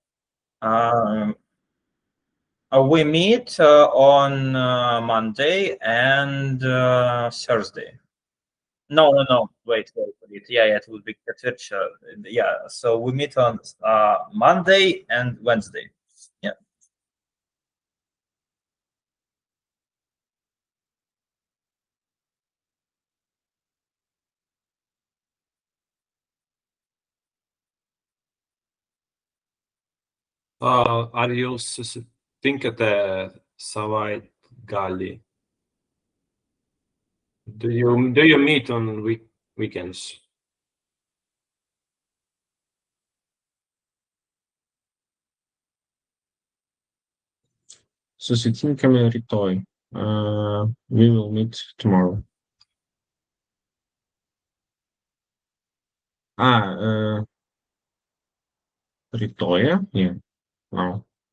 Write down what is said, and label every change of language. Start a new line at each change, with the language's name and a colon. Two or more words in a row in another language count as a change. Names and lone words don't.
English: We meet on Monday and Thursday. No. Wait. Yeah, it would be ketvirčio. Yeah, so we meet on Monday and Wednesday. Yeah.
Lithuanian: Ar jūs susitinkate savaitgalį?
English: Do you meet on weekends?
Lithuanian: Susitinkame rytoj.
English: We will meet tomorrow. Rytoje? Yeah. No.